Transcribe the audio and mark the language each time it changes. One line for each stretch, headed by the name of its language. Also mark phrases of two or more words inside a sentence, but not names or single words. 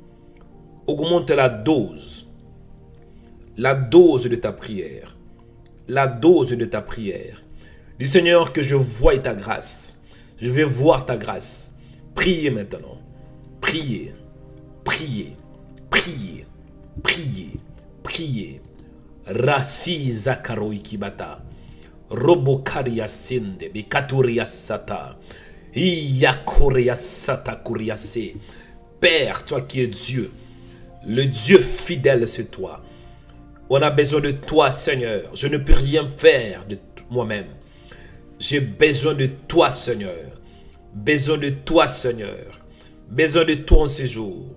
French: Augmente la dose. La dose de ta prière. la dose de ta prière. Dis Seigneur que je voie ta grâce. Je vais voir ta grâce. Priez maintenant. Priez. Priez. Priez. Priez. Priez. Rasi Zakaroi Kibata. Robokaria Sinde. Bikaturia Sata. Iyakoria Sata Kuriase. Père, toi qui es Dieu, le Dieu fidèle, c'est toi. On a besoin de toi, Seigneur. Je ne peux rien faire de moi-même. J'ai besoin de toi, Seigneur. Besoin de toi, Seigneur. Besoin de toi en ce jour.